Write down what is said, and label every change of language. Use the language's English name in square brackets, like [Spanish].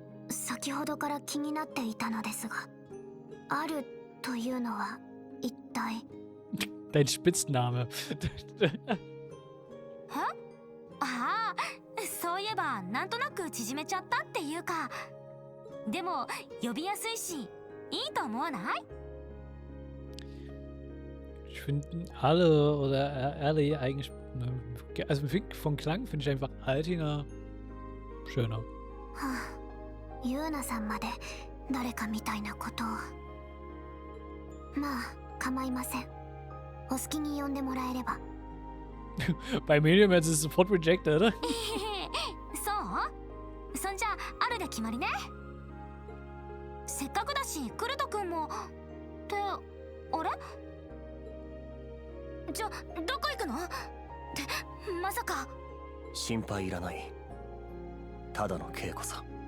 [Japanese] 先ほどから気になっていたのですが、あるというのは一体。 [German] Dein Spitzname. [Japanese] ああ、そういえばなんとなく縮めちゃったっていうか、でも呼びやすいしいいと思わない？ [German] Ich finde Alle oder Ellie eigentlich, also vom Klang finde ich einfach Altinger schöner. [Japanese] はあ、ユーナさんまで誰かみたいなことを。まあ構いません。お好きに呼んでもらえれば。 [German] Bei Medium ist es sofort rejected, oder? [Japanese] そう？そんじゃあるで決まりね。せっかくだしクルト君もってあれ？どこ行くの？ってまさか。心配いらない。ただの稽古さ。